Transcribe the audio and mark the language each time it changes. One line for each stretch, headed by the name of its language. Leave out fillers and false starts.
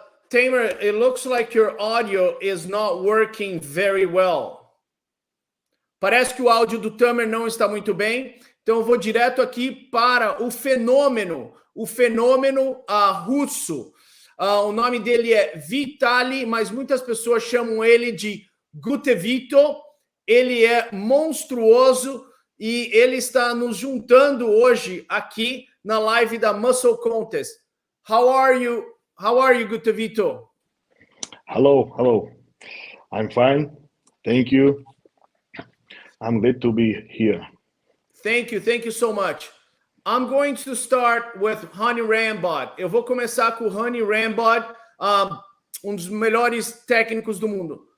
English: Tamer, it looks like your audio is not working very well.
Portuguese: Parece que o áudio do Tamer não está muito bem, então eu vou direto aqui para o fenômeno russo. O nome dele é Vitaliy, mas muitas pessoas chamam ele de Gutevito. Ele é monstruoso e ele está nos juntando hoje aqui na live da Musclecontest.
English: How are you, Gutevito? Hello. I'm fine. Thank you. I'm glad to be here. Thank you so much. I'm going to start with Hani Rambod.
Portuguese: Eu vou começar com o Hani Rambod, um dos melhores técnicos do mundo.